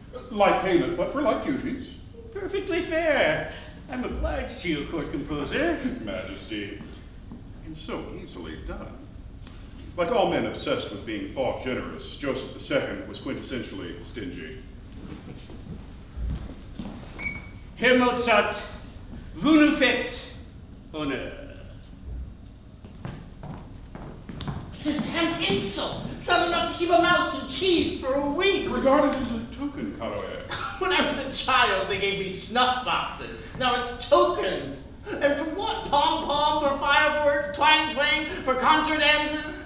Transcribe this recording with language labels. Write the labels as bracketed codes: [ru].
[en] Like payment, but for like duties. Perfectly fair. I'm obliged to you, court composer. Majesty. And so easily done. Like all men obsessed with being thought generous, Joseph II was quintessentially stingy. [fr] Herr Mozart, vous nous faites honneur. [en] It's a damn insult. It's not enough to keep a mouse and cheese for a week. Regarded as a token, Calloway. When I was a child, they gave me snuff boxes. Now it's tokens. And for what? Pom-pom, for fireworks, twang-twang, for contra dances?